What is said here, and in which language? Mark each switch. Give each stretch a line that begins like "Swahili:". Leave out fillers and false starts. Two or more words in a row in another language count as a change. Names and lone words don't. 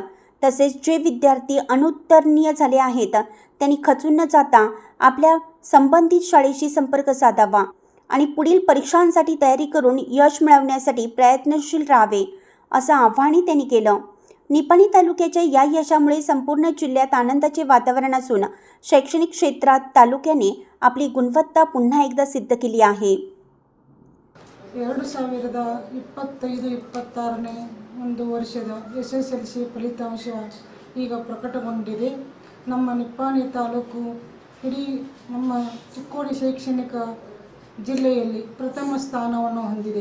Marathi: तसेच जे विद्यार्थी अनुत्तीर्ण झाले आहेत त्यांनी खचून न जाता आपल्या संबंधित शाळेशी संपर्क साधावा आणि पुढील परीक्षांसाठी तयारी करून यश मिळवण्यासाठी प्रयत्नशील राहावे असं आवाहनही त्यांनी केलं। निपाणी तालुक्याच्या या यशामुळे संपूर्ण जिल्ह्यात आनंदाचे वातावरण असून शैक्षणिक क्षेत्रात तालुक्याने आपली गुणवत्ता पुन्हा एकदा सिद्ध केली आहे।
Kannada: 2025-26ನೇ ಒಂದು ವರ್ಷದ SSLC ಫಲಿತಾಂಶ ಈಗ ಪ್ರಕಟಗೊಂಡಿದೆ। ನಮ್ಮ ನಿಪ್ಪಾಣಿ ತಾಲೂಕು ಇಡೀ ನಮ್ಮ ಚಿಕ್ಕೋಡಿ ಶೈಕ್ಷಣಿಕ ಜಿಲ್ಲೆಯಲ್ಲಿ ಪ್ರಥಮ ಸ್ಥಾನವನ್ನು ಹೊಂದಿದೆ।